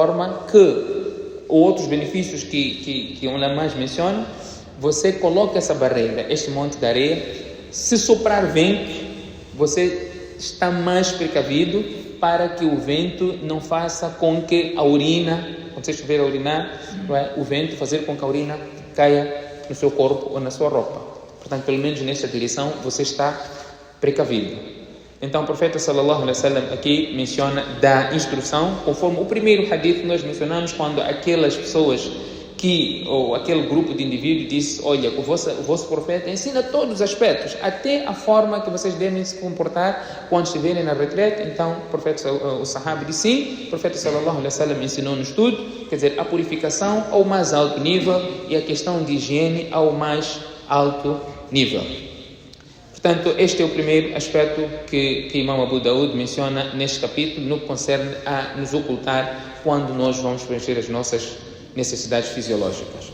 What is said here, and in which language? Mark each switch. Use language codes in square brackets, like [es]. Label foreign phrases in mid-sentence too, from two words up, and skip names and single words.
[pt] De forma que outros benefícios que o ulama menciona, você coloca essa barreira, este monte de areia, se soprar vento, você está mais precavido para que o vento não faça com que a urina, quando você estiver a urinar, o vento fazer com que a urina caia no seu corpo ou na sua roupa. Portanto, pelo menos nesta direção, você está precavido. Então, o profeta [ar] صلى الله عليه وسلم [pt] aqui menciona da instrução, conforme o primeiro hadith que nós mencionamos, quando aquelas pessoas ou aquele grupo de indivíduos disse: olha, o vosso profeta ensina todos os aspectos, até a forma que vocês devem se comportar quando estiverem na retrete. Então, o sahaba disse: sim, o profeta [ar] صلى الله عليه وسلم [pt] ensinou-nos tudo, quer dizer, a purificação ao mais alto nível e a questão de higiene ao mais alto nível. Portanto, este é o primeiro aspecto que Imam Abu Daud menciona neste capítulo, no que concerne a nos ocultar quando nós vamos preencher as nossas necessidades fisiológicas.